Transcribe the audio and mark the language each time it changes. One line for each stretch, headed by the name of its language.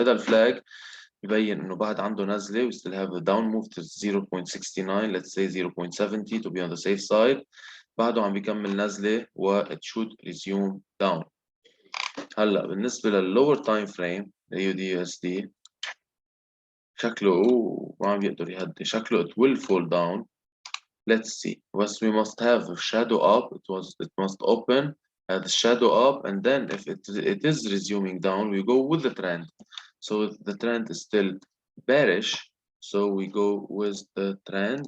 Arabic: هذا الفلاج يبين إنه بعد عنده نزلة.
English: We still have a down move to 0.69, let's say 0.70 to be on the safe side.
Arabic: بعده عم بيكمل نزلة و
English: it should resume down.
Arabic: هلا بالنسبة للlower time frame AUD/USD شكله ما عم يقدر يهدي. شكله
English: it will fall down. Let's see. But we must have a shadow up. It must open at the shadow up, and then if it is resuming down, we go with the trend. So if the trend is still bearish, so we go with the trend.